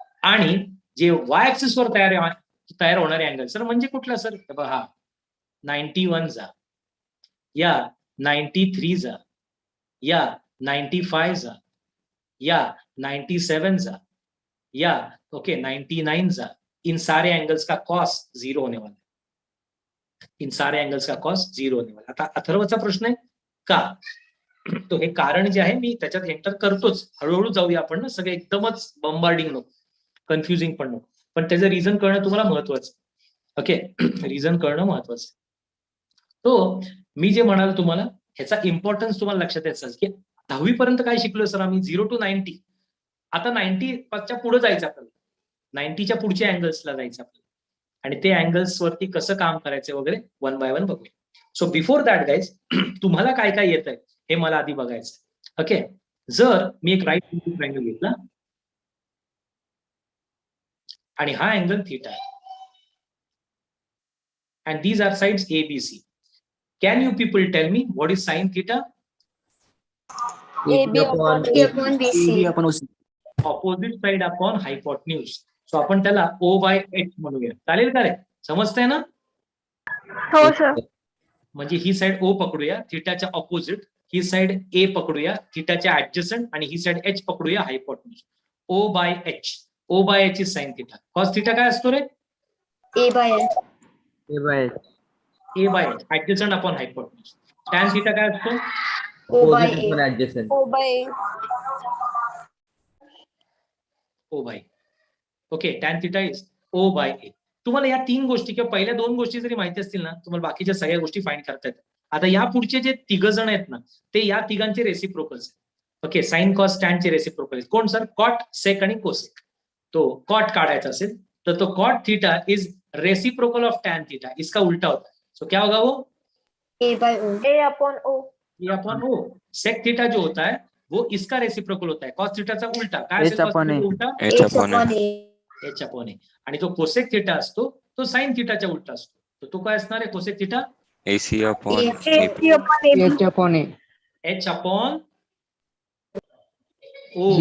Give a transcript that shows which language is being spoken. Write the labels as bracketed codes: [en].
[mr] आणि जे Y axis वर तयार होणारे अँगल सर म्हणजे कुठला सर? हा 91 जा, या 93 जा, या 95 जा, या 97 जा, या ओके 99 जा. [hi] इन सारे एंगल्स का कॉस 0 होने वाला है. इन सारे एंगल्स का कॉस 0 होने वाला. [mr] आता अथर्वचा प्रश्न आहे का? तो हे कारण जे आहे मी त्याच्यात एंटर करतोच. हळूहळू जाऊया आपण ना, सगळे एकदमच बंबार्डिंग नको, कन्फ्युजिंग पण नको. पण त्याचं रिझन करणं तुम्हाला महत्वाचं. ओके, रिझन करणं महत्वाचं. तो मी जे म्हणाल तुम्हाला ह्याचा इम्पॉर्टन्स तुम्हाला लक्षात यायचं की 10वी पर्यंत काय शिकलोय सर आम्ही? 0 to 90. आता 90च्या पुढे जायचं आपल्याला, 90च्या पुढच्या अँगल्सला जायचं आपल्याला, आणि ते अँगल्स वरती कसं काम करायचं वगैरे 1 by 1 बघूया. [en] so before that guys, [mr] तुम्हाला काय काय येत आहे हे मला आधी बघायचं. ओके, जर मी एक राईट ट्रायंगल घेतला आणि हा अँगल थीटा आहे. [en] And these are sides A, B, C. Can you people tell me what is sin theta? AB upon BC. Opposite side upon hypotenuse. [mr] So आपण त्याला O by H म्हणूया. चालेल का रे? समजतंय ना? हो सर. म्हणजे ही side O पकडूया थीटाच्या opposite, he side A पकडूया थीटाच्या adjacent आणि ही side H पकडूया हायपोटेन्यूज. [en] O by H. O by H is sin theta. [mr] cos theta काय असतो रे? [en] A by H. A by H. A by H. Adjacent upon hypotenuse. [mr] Tan theta काय असतो? [en] O by Opposite A. upon adjacent. O by A. O by. Okay, tan theta is O by A. [mr] तुम्हाला या 3 गोष्टी किंवा पहिल्या 2 गोष्टी जरी माहिती असतील ना, तुम्हाला बाकीच्या सगळ्या गोष्टी फाइंड करता येतात. आता या पुढचे जे 3 जण आहेत ना, ते या तिघांचे रेसिप्रोकल्स आहेत. ओके, साइन कॉस टॅन चे रेसिप्रोकल कोण सर? कॉट, सेक आणि कोसेक. तो कॉट काढायचा असेल तर तो [en] Cot theta is reciprocal of tan theta. [hi] इसका उल्टा होता है. सो क्या होगा वो? [en] A by O. A upon O. ये upon O. [hi] सेक थीटा जो होता है वो इसका रेसिप्रोकल होता है. [mr] कॉस थीटाचा उलटा काय असेल? cos theta चा उलटा [en] H H upon upon A. A. H upon A. [mr] आणि जो कोसेक थीटा असतो तो साइन थीटाच्या उलटा असतो. तर तो काय असणार आहे cosec theta? [en] AC upon AC AP. H upon A. H upon O.